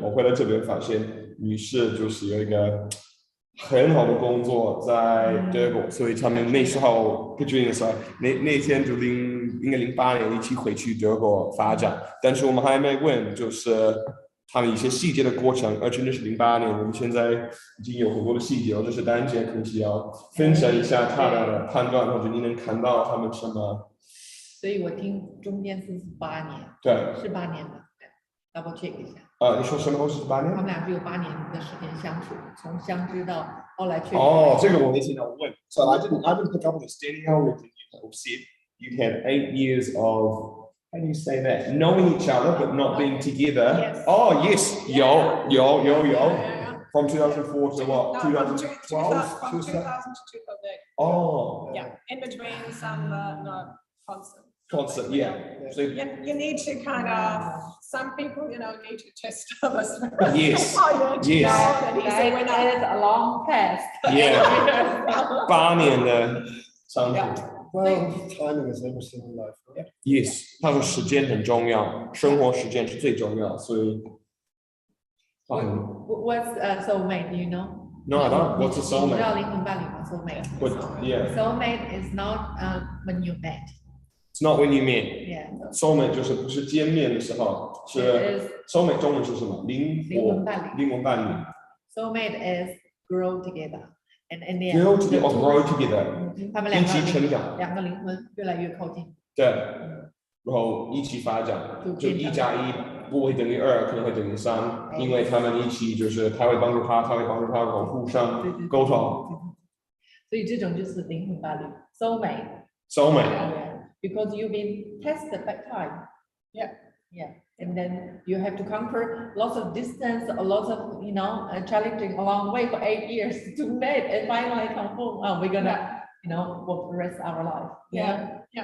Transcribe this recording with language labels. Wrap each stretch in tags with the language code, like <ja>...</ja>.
<zh>我回来这边发现女士就是有一个很好的工作在德国，所以他们那时候不决定说那天就应该08年一起回去德国发展，但是我们还没问就是他们一些细节的过程，而且那是08年，我们现在已经有很多的细节，就是丹姐可能是要分享一下她的判断，或者你能看到他们什么。所以我听中间是8年，对，是8年的 ，</zh> <en>double check</en> <zh>一下。你说什么是8年？他们俩是有8年的时间相处，从相知到后来确定。这个我没听到问。</zh> <en>So I didn't pick up on this. Danielle, you said you had 8 years of. How do you say that? Knowing each other but not being together. Yes. Oh yes, yo. Yeah. From 2004 to what? 2012. From 2000 to 2008. Oh. Yeah. In between some constant. Constant, yeah. So you need to kind of. Some people, need to test others. Yes. Yes. That is a long test. Yeah.</en> <zh>8年的相处。</zh> <en>Well, timing is everything in life, right? Yes，</en> <zh>他说时间很重要，生活时间是最重要，所以。</zh> <en>What's soulmate? Do you know? No, I don't. What's a soulmate?</en> <zh>你知道灵魂伴侣吗 ？Soulmate.</zh> <en>Yeah. Soulmate is not when you met. It's not when you meet. Yeah.</en> <zh>Soulmate 就是不是见面的时候，是 soulmate 中文是什么？灵魂伴侣。</zh> <en>Soulmate is grow together. And grow together，</en> <zh>他们一起成长，两个灵魂越来越靠近。对，然后一起发展，就1+1不会等于2，可能会等于3，因为他们一起就是他会帮助他，他会帮助他，然后互相沟通。所以这种就是灵魂伴侣 ，soulmate。</zh> <en>Because you've been tested by time. Yeah. And then you have to conquer lots of distance, lots of challenging along the way for 8 years to meet and finally come home. Oh, we're gonna work the rest of our life. Yeah.</en>